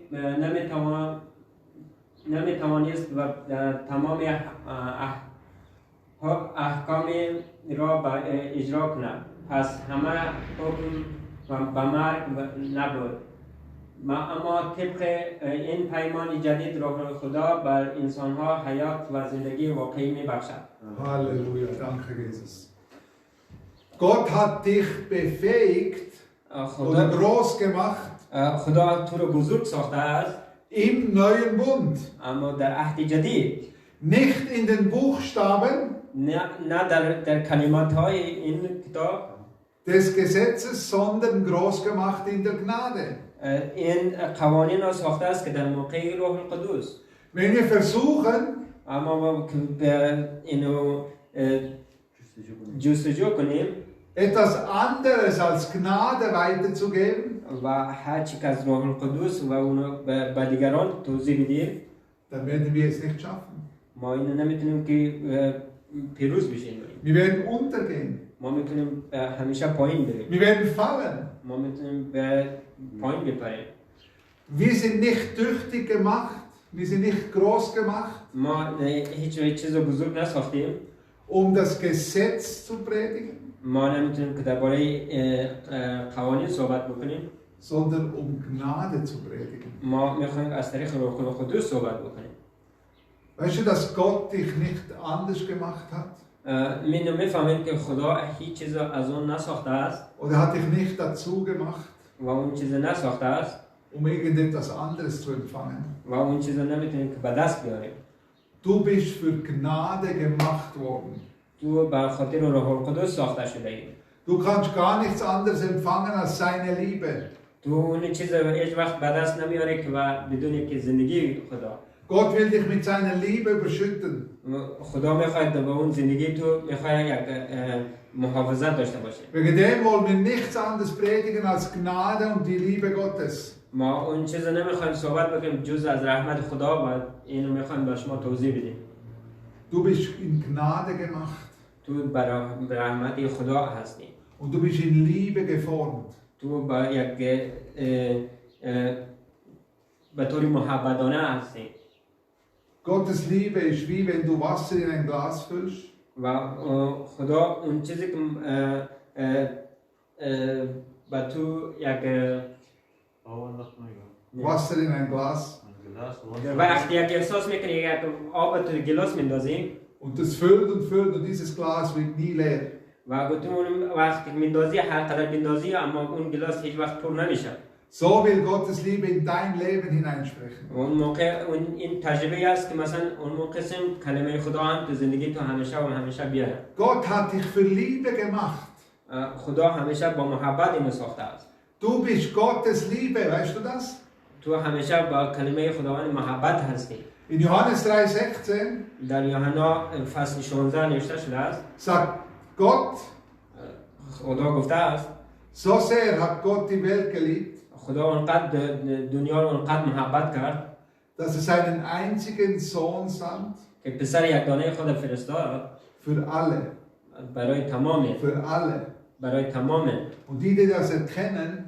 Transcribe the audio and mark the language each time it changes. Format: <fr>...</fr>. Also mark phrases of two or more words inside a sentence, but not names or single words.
<fa>نمیتوانست و تمام احکام را اجرا کند پس همه حکم به مرگ نبود اما طبق این پیمان جدید روح خدا بر انسانها حیات و زندگی واقعی میبخشد.</fa> <de>Halleluja, danke Jesus. Gott hat dich befähigt oder groß gemacht.</de> <fa>خدا تو رو بزرگ ساخته است.</fa> <de>Im neuen Bund.</de> <fa>اما در عهد جدید.</fa> <de>Nicht in den Buchstaben.</de> <fa>نه در کلمات های این کتاب.</fa> <de>Des Gesetzes, sondern groß gemacht in der Gnade.</de> <fa>این قوانین را ساخته است که در موقع روح القدس.</fa> <de>Wenn wir versuchen,</de> <fa>اما ما اینو جستجو کنیم</fa> <de>etwas anderes als Gnade weiterzugeben,</de> <fa>و هر چی که از روح القدس و اونو به دیگران توضیح بدیم</fa> <de>dann werden wir es nicht schaffen.</de> <fa>ما اینو نمیتونیم که پیروز بشیم.</fa> <de>Wir werden untergehen.</de> <fa>ما میتونیم همیشه پایین بریم.</fa> <de>Wir werden fallen.</de> <fa>ما میتونیم به پایین بپریم.</fa> <de>Wir sind nicht tüchtig gemacht, wir sind nicht groß gemacht,</de> <fa>ما هیچ چیز بزرگ نساختیم</fa> <de>das Gesetz zu predigen,</de> <fa>ما نمیتونیم که درباره قوانین صحبت بکنیم</fa> <de>sondern Gnade zu predigen.</de> <fa>ما میخوایم از طریق روح القدس صحبت بکنیم.</fa> <de>Weißt du, dass Gott dich nicht anders gemacht hat?</de> <fa>من میفهمیم که خدا هیچ چیز از اون نساخته است</fa> <de>Oder hat dich nicht dazu gemacht,</de> <fa>و اون چیز نساخته است</fa> <de>irgendetwas anderes zu empfangen?</de> <fa>و اون چیز نمیتونیم که به دست بیاریم.</fa> <de>Du bist für Gnade gemacht worden.</de> <fa>تو به خاطر روح القدس ساخته شده ای.</fa> <de>Du kannst gar nichts anderes empfangen als seine Liebe.</de> <fa>تو اون چیز هیچ وقت به دست نمیاری که بدون که زندگی خدا.</fa> <de>Gott will dich mit seiner Liebe überschütten.</de> <fa>خدا میخواد به اون زندگی تو میخواد یک محافظت داشته باشه.</fa> <de>Wegen dem wollen wir nichts anderes predigen als Gnade und die Liebe Gottes.</de> <fa>ما اون چیز نمیخوایم صحبت بکنیم جز از رحمت خدا و اینو میخوایم به شما توضیح بدیم.</fa> <de>Du bist in Gnade gemacht.</de> <fa>تو برای رحمت خدا هستی.</fa> <de>Und du bist in Liebe geformt.</de> <fa>تو با یک به طور محبتانه هستی.</fa> <de>Gottes Liebe ist wie wenn du Wasser in ein Glas füllst.</de> <fa>و خدا اون چیزی که با تو یک</fa> <de>Wasser in ein Glas.</de> <fa>وقتی یک احساس میکنی یک آب تو گلاس میندازی</fa> <de>Und das füllt und dieses Glas wird nie leer.</de> <fa>و تو اون وقتی میندازی هر قدر میندازی اما اون گلاس هیچ وقت پر نمیشه.</fa> <de>So will Gottes Liebe in dein Leben hineinsprechen.</de> <fa>اون موقع این تجربه است که مثلا اون موقع کلمه خدا هم تو زندگی تو همیشه و همیشه بیاره.</fa> <de>Gott hat dich für Liebe gemacht.</de> <fa>خدا همیشه با محبت اینو ساخته است.</fa> <de>Du bist Gottes Liebe, weißt du das?</de> <fa>تو همیشه با کلمه خداوند محبت هستی.</fa> <de>In Johannes 3,16</de> <fa>در یوحنا فصل 16 نوشته شده است.</fa> <de>sagt Gott,</de> <fa>خدا گفته است</fa> <de>so sehr hat Gott die Welt geliebt,</de> <fa>خدا اونقدر دنیا رو اونقدر محبت کرد</fa> <de>dass er seinen einzigen Sohn sandt,</de> <fa>که پسر یگانه خود فرستاد</fa> <de>für alle,</de> <fa>برای تمام برای تمام</fa> <de>und die das erkennen,</de>